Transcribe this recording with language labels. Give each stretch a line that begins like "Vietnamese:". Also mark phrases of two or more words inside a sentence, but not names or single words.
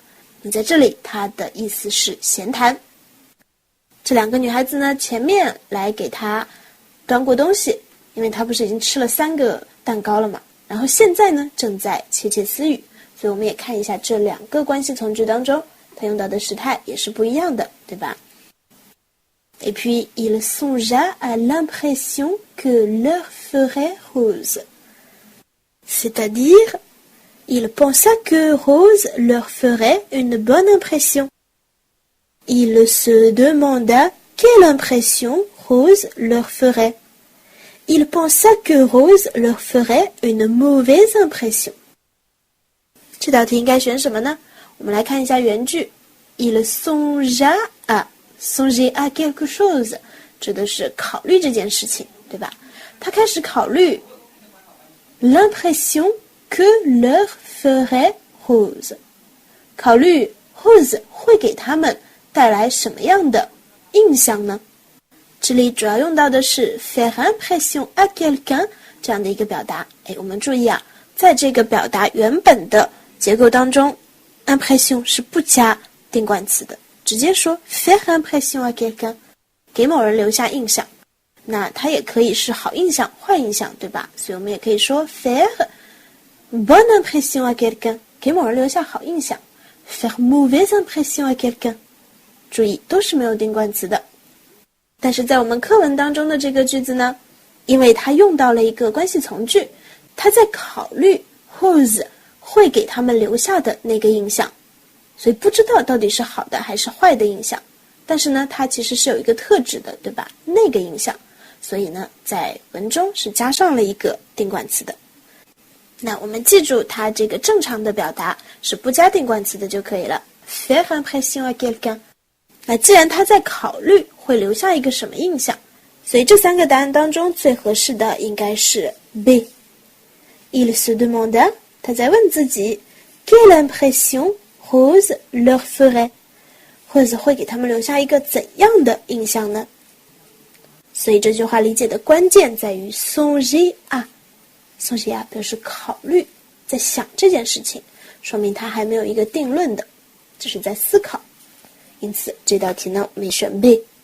Chinese: 那在这里它的意思是闲谈。这2个女孩子呢，前面来给她端过东西，因为她不是已经吃了3个蛋糕了嘛，然后现在呢正在窃窃私语。所以我们也看一下这2个关系从句当中，它用到的时态也是不一样的，对吧？
French: Et puis il songea à l'impression que leur ferait Rose. C'est-à-dire, il pensa que Rose leur ferait une bonne impression. Il se demanda quelle impression Rose leur ferait. Il pensa que Rose leur ferait une mauvaise impression.
Chinese: 这道题应该选什么呢？我们来看一下原句。
French: Il songea à songer à quelque chose
Chinese: 指的是考虑这件事情，对吧？他开始考虑
French: l'impression que leur ferait Rose，
Chinese: 考虑 Rose 会给他们带来什么样的印象呢？这里主要用到的是
French: faire impression à quelqu'un
Chinese: 这样的一个表达。我们注意啊，在这个表达原本的结构当中 impression 是不加定冠词的，直接说
French: faire impression à quelqu'un，
Chinese: 给某人留下印象。那它也可以是好印象、坏印象，对吧？所以我们也可以说
French: faire bonne impression à quelqu'un，
Chinese: 给某人留下好印象 ；
French: faire mauvaise impression à quelqu'un。
Chinese: 注意，都是没有定冠词的。但是在我们课文当中的这个句子呢，因为它用到了一个关系从句，它在考虑 whose 会给他们留下的那个印象，所以不知道到底是好的还是坏的印象。但是呢，它其实是有一个特质的，对吧？那个印象，所以呢，在文中是加上了一个定冠词的。那我们记住，它这个正常的表达是不加定冠词的就可以了。
French: faire impression à quelqu'un。
Chinese: 那既然他在考虑会留下一个什么印象，所以这三个答案当中最合适的应该是 B。
French: Il se demanda，
Chinese: 他在问自己
French: quelle impression Rose leur ferait。
Chinese: Rose 会给他们留下一个怎样的印象呢？所以这句话理解的关键在于
French: songer à。 songer à
Chinese: 表示考虑，在想这件事情，说明他还没有一个定论的，只是在思考。因此这道题呢，我们选 B。